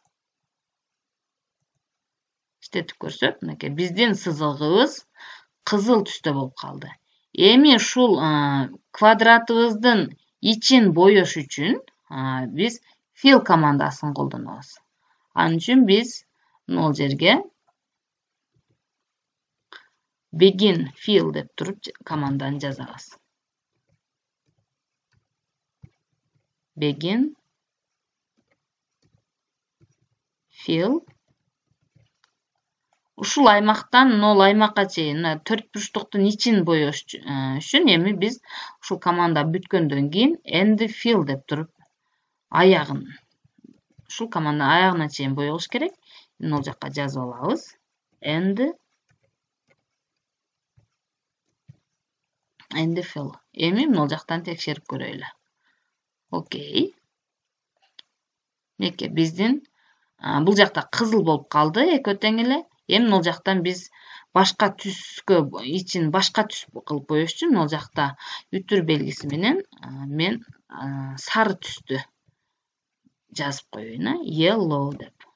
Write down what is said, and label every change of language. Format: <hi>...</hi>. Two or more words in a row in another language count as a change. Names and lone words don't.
<ky>Иштетип көрсөк, мынакей биздин сызыгыбыз кызыл түстө болуп калды. Эми ушул квадратыбыздын ичин боёш үчүн биз fill командасын колдонобуз. Анын үчүн биз мына жерге</ky> <en>begin fill</en> <ky>деп туруп команданы жазабыз.</ky> <en>Begin fill.</en> <ky>Ушул аймактан 0 аймакка чейин 4 бурчтуктун ичин боёш үчүн эми биз ушул команда бүткөндөн кийин</ky> <en>end fill</en> <ky>деп туруп аягын ушул команда аягына чейин боелуш керек. Эми ал жакка жазып алабыз.</ky> <en>And fill.</en> <ky>Эми ал жактан текшерип көрөйлү. Окей. Неке биздин бул жакта кызыл болуп калды экөө тең эле. Эми ал жактан биз башка түскө ичин башка түс кылып боёш үчүн ал жакта үтүр белгиси менен мен сары түстү жазып коеюн, yellow деп.</ky>